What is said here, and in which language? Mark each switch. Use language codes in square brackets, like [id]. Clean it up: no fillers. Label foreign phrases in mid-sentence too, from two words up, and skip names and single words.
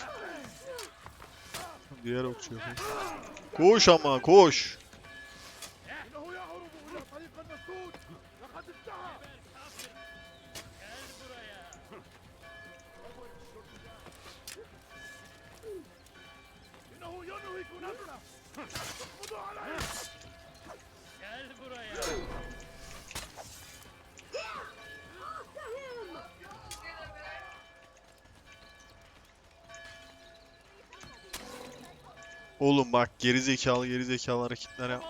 [tr] Diğer okçu yapayım. Koş ama koş. [ar] إنه يهرب إلى طريق المسدود لقد انتهى [tr] Gel buraya. [ar] إنه ينهك نفسه اقبضوا عليه [tr] Gel buraya. Oğlum bak geri zekalı hareketler yap.